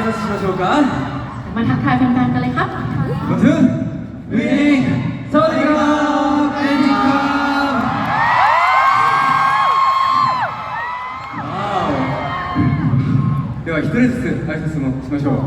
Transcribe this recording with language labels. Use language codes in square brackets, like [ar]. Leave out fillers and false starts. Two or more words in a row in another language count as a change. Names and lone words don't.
[ja] ましょうか [th] มาทักทายแฟนๆกันเลยครับ 1 2 3สวัสดีครับเอ็นดีครับ [ja] では一人ずつ挨拶もしましょう